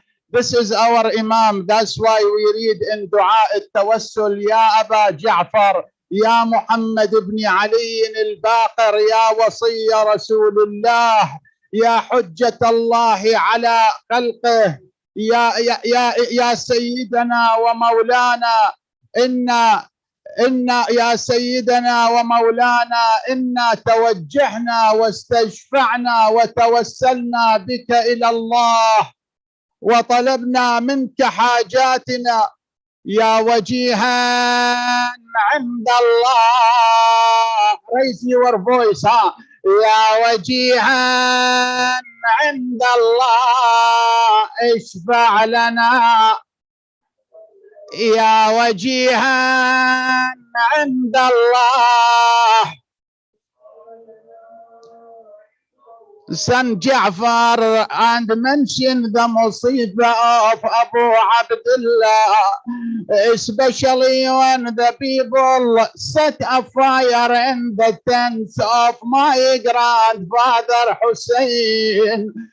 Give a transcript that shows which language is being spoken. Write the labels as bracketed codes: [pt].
[en] This is our Imam. That's why we read in Dua al-Tawassul, [ar] Ya Aba Ja'far, Ya Muhammad ibn Ali al-Baqir, Ya Wasiya Rasulullah, يا حجة الله على خلقه، يا سيدنا ومولانا، يا سيدنا ومولانا، إنا توجهنا واستشفعنا وتوسلنا بك إلى الله، وطلبنا منك حاجاتنا يا وجيها عند الله. [en] raise your voice [ar] يا وجيها عند الله اشفع لنا يا وجيها عند الله. [en] Son Ja'far and mention the Musibah of Abu Abdullah, especially when the people set a fire in the tents of my grandfather Hussein.